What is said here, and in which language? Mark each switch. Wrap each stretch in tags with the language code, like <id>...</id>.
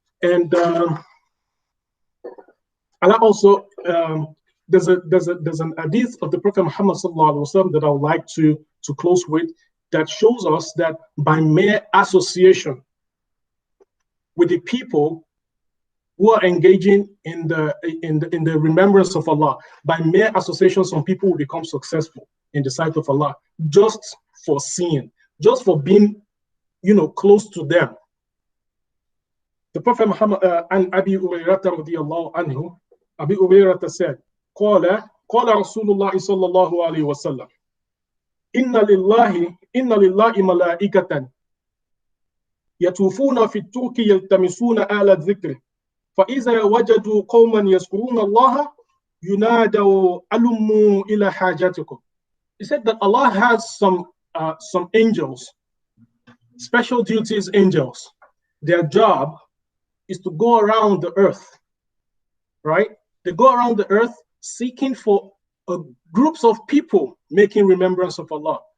<en>And Allah also, there's an hadith of the Prophet Muhammad sallallahu alaihi wasallam that I would like to close with, that shows us that by mere association with the people who are engaging in the remembrance of Allah, by mere association, some people will become successful in the sight of Allah, just for seeing, just for being, close to them. The Prophet Muhammad and Abi Hurairah radiyallahu anhu, Abi Hurairah said,</en> <ar>قال رسول الله صلى الله عليه وسلم إن لله ملائكة يطوفون في الطرق يلتمسون أهل الذكر فإذا وجدوا قوما يذكرون الله ينادوا ألموا إلى حاجاتكم.</ar> <en>He said that Allah has some angels, special duties angels. Their job is to go around the earth, right? They go around the earth seeking for groups of people making remembrance of Allah.</en>